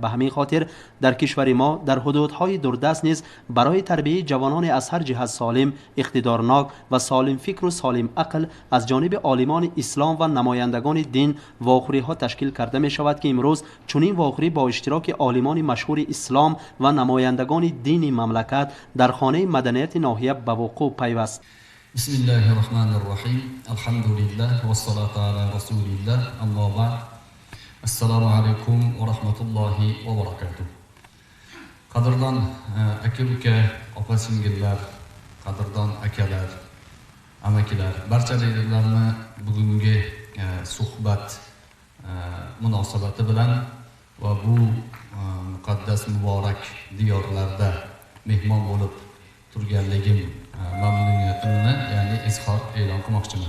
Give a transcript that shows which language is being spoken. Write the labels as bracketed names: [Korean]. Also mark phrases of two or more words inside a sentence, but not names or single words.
[Tajik] به همین خاطر در کشور ما در حدودهای دوردست نیز برای تربیت جوانان از هر جهت سالم، اقتدارناک و سالم فکر و سالم عقل از جانب عالمان اسلام و نمایندگان دین واخوری‌ها تشکیل کرده می‌شود که امروز چنین واخوری با اشتراک عالمان مشهور اسلام و نمایندگان دین مملکت در خانه مدنیت ناحیه به وقوع پیوست. [Arabic] بسم الله الرحمن الرحیم. الحمد لله و الصلاة علی رسول الله. اما بعد، السلام علیکم و رحمت الله و برکاته. [Uzbek] qadrdon aka uka, opa singillar, qadrdon akalar, amakilar, barchalarni bugungi suhbat munosabati bilan va bu muqaddas muborak diyorlarda mehmon bo'lib turganligim mamnuniyatimni ya'ni izhor e'lon qilmoqchiman.